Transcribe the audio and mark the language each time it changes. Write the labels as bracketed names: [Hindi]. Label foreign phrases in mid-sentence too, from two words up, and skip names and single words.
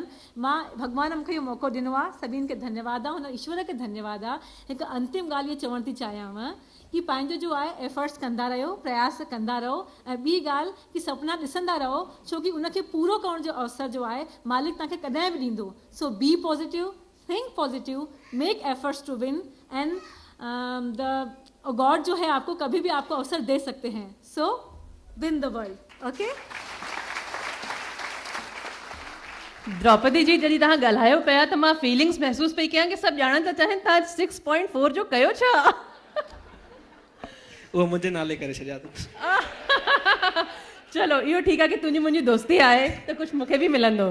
[Sindhi] भॻवान मूंखे इहो मौक़ो ॾिनो आहे, सभिनि खे धन्यवाद आहे, हुन ईश्वर खे धन्यवाद आहे। हिकु अंतिम ॻाल्हि इहा चवणु थी चाहियां कि पंहिंजो जो आहे एफर्ट्स कंदा रहियो, प्रयास कंदा रहो, ऐं ॿी ॻाल्हि कि सपना ॾिसंदा रहो, छो कि उनखे पूरो करण जो अवसर जो आहे मालिक तव्हांखे कॾहिं बि ॾींदो। [English] so be positive, think positive, make efforts to win, and the God [Hindi] जो है आपको कभी भी आपको अवसर दे सकते हैं। [English] So win the world, okay? [Sindhi] द्रौपदी जी जॾहिं तव्हां ॻाल्हायो पिया त मां फीलिंग्स महसूस पई कयां कि सभु ॼाणण था चाहिनि तव्हां 6.4 जो कयो छा? उहो मुंहिंजे नाले करे छॾिया अथऊं। चलो इहो ठीकु आहे कि तुंहिंजी मुंहिंजी दोस्ती आहे त कुझु मूंखे बि मिलंदो।